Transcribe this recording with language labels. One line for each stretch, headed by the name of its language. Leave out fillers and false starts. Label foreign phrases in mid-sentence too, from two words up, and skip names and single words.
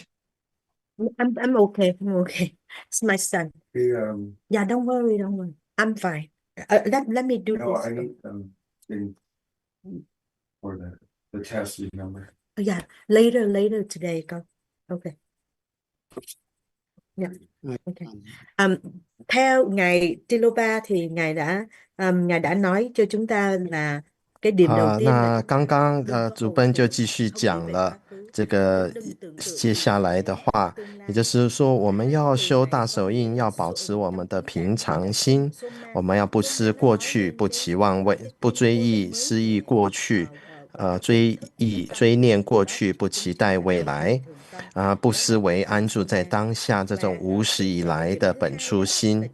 English: I'm okay. I'm okay. It's my son. Yeah, don't worry. I'm fine. Let me do this. I need in for the test number. Yeah, later today. Go. Okay. Yeah. Okay.
Vietnamese: Theo ngài Tilopa thì ngài đã nói cho chúng ta là cái điểm đầu tiên
Chinese: 那刚刚主奔就继续讲了这个接下来的话，也就是说我们要修大手印，要保持我们的平常心，我们要不思过去，不期望未，不追忆失忆过去，追念过去，不期待未来，不思维安住在当下这种无始以来的本初心。